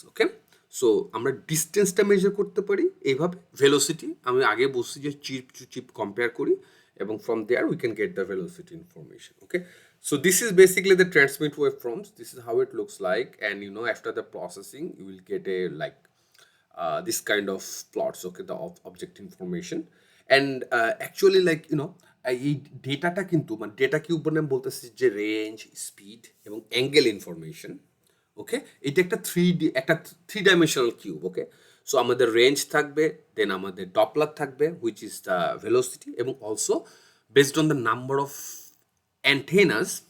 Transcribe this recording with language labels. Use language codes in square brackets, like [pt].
[bn] ওকে, so আমরা ডিস্টেন্সটা measure করতে পারি এইভাবে। ভেলোসিটি আমি আগে বলছি যে চিপ টু চিপ কম্পেয়ার করি, এবং [en] From there we can get the velocity information. Okay, so this is basically the transmit waveforms. This is how it looks like, and after the processing you will get a like this kind of plots, okay, the object information. And actually like [bn] এই ডেটাটা কিন্তু মানে data cube মানে আমি বলতেছি যে range, speed এবং angle information. ওকে, এটা একটা থ্রি ডাইমেনশনাল কিউব। ওকে, সো আমাদের রেঞ্জ থাকবে, দেন আমাদের ডপলার থাকবে হুইচ ইজ দ্য ভেলোসিটি, এবং [en] Also based on the number of antennas.